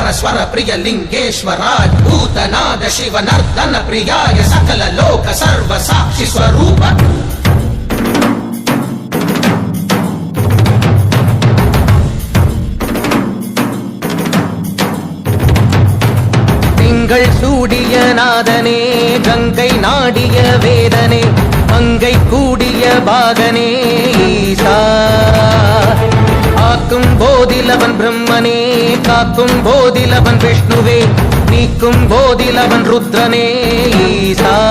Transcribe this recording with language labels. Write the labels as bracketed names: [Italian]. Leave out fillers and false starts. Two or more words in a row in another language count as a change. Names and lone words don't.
[Sanskrit] स्वर प्रिय लिंगेश्वराय भूतनाद शिव नर्दन प्रियाय सकल लोक सर्व साक्षि स्वरूप [Tamil] திங்கள் சூடிய நாதனே கங்கை நாடிய வேதனே மங்கை கூடிய பாகனே ஈசா ஆக்கும் போதிலவன் பிரம்மனே காக்கும் போதிலவன் விஷ்ணுவே நீக்கும் போதிலவன் ருத்ரனே ஈசா